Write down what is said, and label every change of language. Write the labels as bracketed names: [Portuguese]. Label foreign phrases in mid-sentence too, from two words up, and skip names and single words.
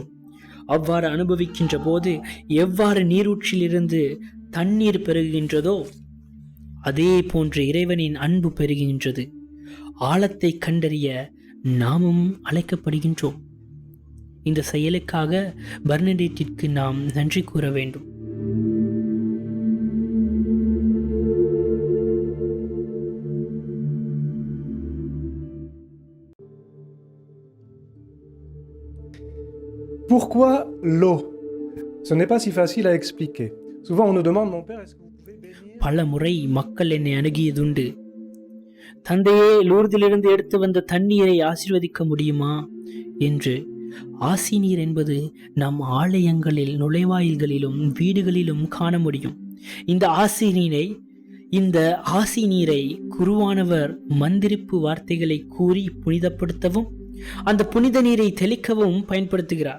[Tamil] அவ்வாறு அனுபவிக்கின்ற போது எவ்வாறு நீரூற்றிலிருந்து தண்ணீர் பெருகுகின்றதோ அதே போன்று இறைவனின் அன்பு பெருகுகின்றது. ஆழத்தை கண்டறிய நாமும் அழைக்கப்படுகின்றோம். இந்த செயலுக்காக பெர்னடேட்டிற்கு நாம் நன்றி கூற வேண்டும். [French] Pourquoi l'eau? Ce n'est pas si facile à expliquer. Souvent on nous demande, mon père, est-ce que vous pouvez bénir? [Tamil] பல முறை மக்கள் என்னை அணுகியதுண்டு. தந்தையே, லூர்திலிருந்து எடுத்து வந்த தண்ணீரை ஆசீர்வதிக்க முடியுமா என்று. ஆசி நீர் என்பது நம் ஆலயங்களில், நுழைவாயில்களிலும் வீடுகளிலும் காண முடியும். இந்த ஆசி நீரை குருவானவர் மந்திரிப்பு வார்த்தைகளை கூறி புனிதப்படுத்தவும் அந்த புனித நீரை தெளிக்கவும் பயன்படுத்துகிறார்.